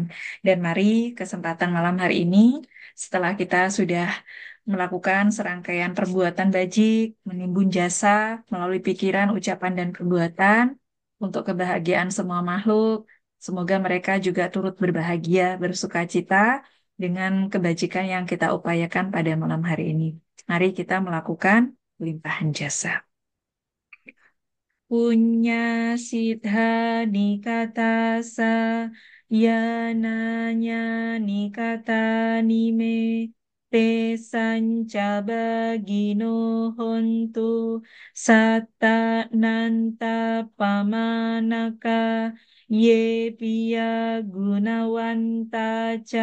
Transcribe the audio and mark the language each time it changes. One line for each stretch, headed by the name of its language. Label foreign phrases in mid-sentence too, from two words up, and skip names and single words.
Indonesian: Dan mari kesempatan malam hari ini setelah kita sudah melakukan serangkaian perbuatan bajik, menimbun jasa melalui pikiran, ucapan, dan perbuatan. untuk kebahagiaan semua makhluk. Semoga mereka juga turut berbahagia, bersuka cita dengan kebajikan yang kita upayakan pada malam hari ini. Mari kita melakukan limpahan jasa.
Pali: Punya sidha nikatasa yananya nikata nime te sanca bagino hontu satta nanta pamanaka ye piya gunawanta ca